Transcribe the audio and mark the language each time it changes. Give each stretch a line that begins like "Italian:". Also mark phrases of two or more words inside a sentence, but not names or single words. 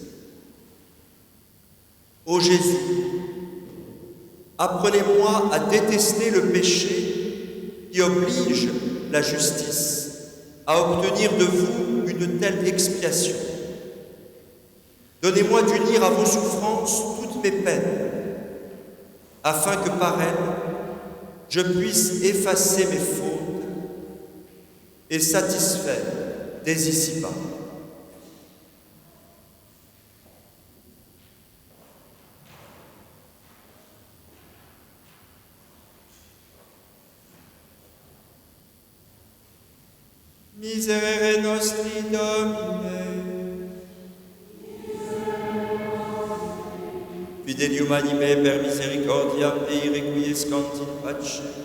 French: Ô Jésus, apprenez-moi à détester le péché qui oblige la justice à obtenir de vous une telle expiation. Donnez-moi d'unir à vos souffrances toutes mes peines, afin que par elles, je puisse effacer mes fautes et satisfaire des ici-bas.
Latin: Miserere nostri Domine, fidelium anime per misericordiam Dei requiescant in pace.